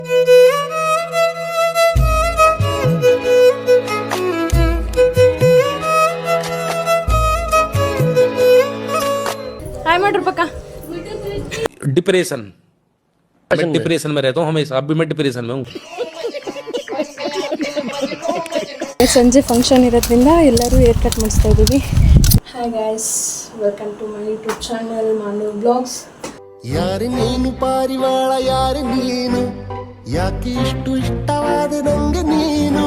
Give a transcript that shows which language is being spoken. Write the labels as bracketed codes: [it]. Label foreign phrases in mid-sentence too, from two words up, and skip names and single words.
[hi] हाय मटर पक्का डिप्रेशन मैं डिप्रेशन में रहता हूँ हमेशा. अभी मैं डिप्रेशन में हूँ. [kn] ಸಂಜೆ ಫಂಕ್ಷನ್ ಇರೋದ್ರಿಂದ ಎಲ್ಲರೂ ಹೇರ್ ಕಟ್ ಮಾಡಿಸ್ತಾ ಇದ್ದೀವಿ. [en] Hi guys, welcome to my YouTube channel Manu Vlogs. [kn] ಯಾರು ನೀನು ಪಾರಿವಾಳ, ಯಾರು ನೀನು, ಯಾಕೆ ಇಷ್ಟು ಇಷ್ಟವಾದ ನಂಗೆ ನೀನು.